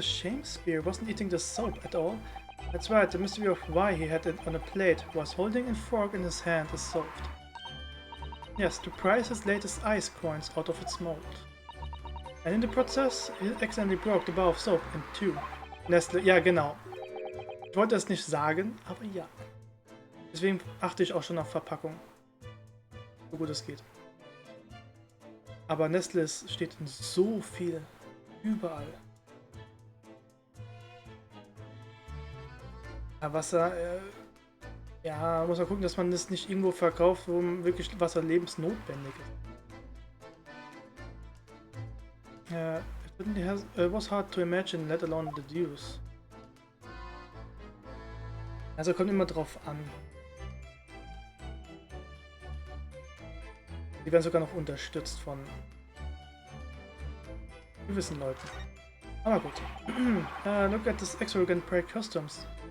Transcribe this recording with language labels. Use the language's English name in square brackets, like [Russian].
[English] Shakespeare wasn't eating the soap at all. That's right, the mystery of why he had it on a plate was holding a fork in his hand is solved. Yes, to prise his latest ice coins out of its mold. And in the process, he accidentally broke the bar of soap in two. [German] Nestle, ja genau. Ich wollte es nicht sagen, aber ja. Deswegen achte ich auch schon auf Verpackung. So gut es geht. Aber Nestle steht in so viel. Überall. Ja, Wasser, ja, muss man gucken, dass man das nicht irgendwo verkauft, wo wirklich Wasser lebensnotwendig ist. [English] It was hard to imagine, let alone deduce. [German] Also kommt immer drauf an. Die werden sogar noch unterstützt von gewissen Leuten. Aber gut. [English] Look at this extravagant bright costumes.